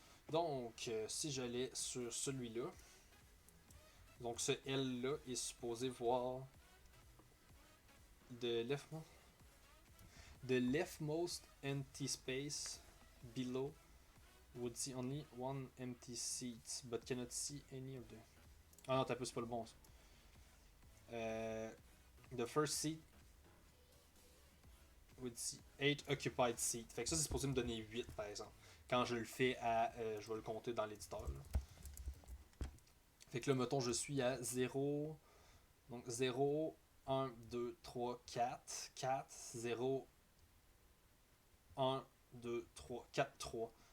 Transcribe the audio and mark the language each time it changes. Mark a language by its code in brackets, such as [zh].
[fr] Donc, si j'allais sur celui-là, donc ce L-là est supposé voir de [en] the leftmost empty space below would see only one empty seat, but cannot see any of the... [fr] Ah non, t'as peu, c'est pas le bon. [en] The first seat would see 8 occupied seats. [fr] Fait que ça, c'est supposé me donner 8, par exemple. Quand je le fais à... je vais le compter dans l'éditeur. Fait que là, mettons, je suis à 0... Donc 0, 1, 2, 3, 4. 4, 0, 1, 2, 3, 4, 3.